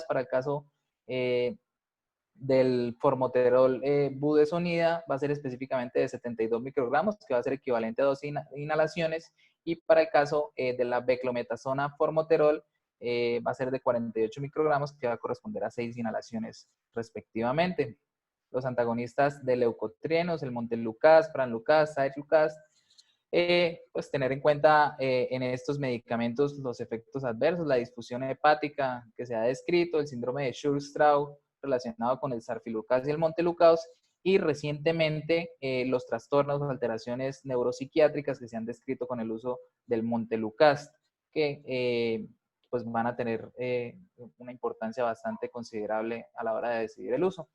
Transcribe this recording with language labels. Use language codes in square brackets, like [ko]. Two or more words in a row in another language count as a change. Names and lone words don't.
[es] Para el caso del formoterol budesonida, va a ser específicamente de 72 microgramos, que va a ser equivalente a 2 inhalaciones, y para el caso de la beclometasona formoterol, va a ser de 48 microgramos, que va a corresponder a 6 inhalaciones respectivamente. Los antagonistas de leucotrienos, el montelukast, pranlukast, saidlukast, pues tener en cuenta en estos medicamentos los efectos adversos, la disfusión hepática que se ha descrito, el síndrome de Churg-Strauss relacionado con el sarfilukast y el montelukast, y recientemente los trastornos o alteraciones neuropsiquiátricas que se han descrito con el uso del montelukast, que pues van a tener una importancia bastante considerable a la hora de decidir el uso.